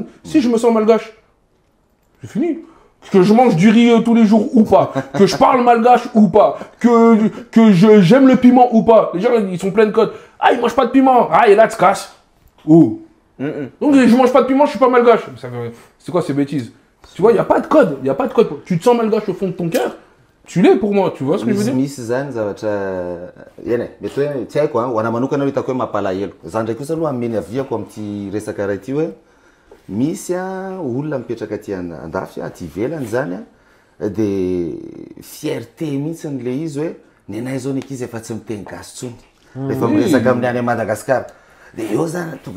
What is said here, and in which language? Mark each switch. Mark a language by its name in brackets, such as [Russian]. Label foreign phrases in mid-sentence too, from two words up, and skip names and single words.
[French] Si je me sens malgache, c'est fini. Que je mange du riz tous les jours ou pas, que je parle malgache ou pas, que j'aime le piment ou pas. Les gens, ils sont pleins de codes. Ah, ils mangent pas de piment. Ah, et là, tu te casses. Oh. Donc, je mange pas de piment, je suis pas malgache. C'est quoi ces bêtises? Tu vois, il n'y a pas de code. Tu te sens malgache au fond de ton cœur, tu l'es pour moi. Tu vois ce que je veux dire? [Malagasy] Misy zany zavatra mety hoe tsy haiko ho ana manokana hoe hitako hoe mampalahelo. Zany ndraiky kosa aloha ameny aviako amin'ity resaka raha ity hoe misy olona mipetraka aty andafy aty ivelany zany de fierté mihitsy le izy hoe ny anay zao neky izy efa tsy miteny gasy tsony rehefa miresaka amin'ny any Madagasikara de eo zany tonga